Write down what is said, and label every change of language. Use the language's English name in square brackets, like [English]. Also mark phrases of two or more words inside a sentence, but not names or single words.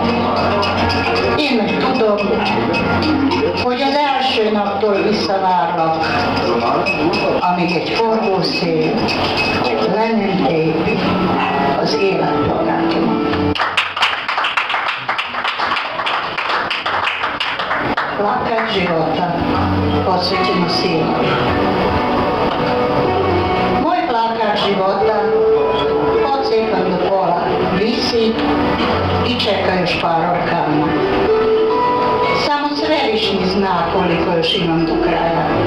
[Hungarian] Én meg tudom, hogy az első naptól visszavárlak, amíg egy forgószél le nem tépi az életplakátomat. [Croatian] Plakát života posvećeno sinu. Moj plakát života odcepan do pola visi i čeka još par orkana. Samo Svevišnji zna koliko još imam do kraja.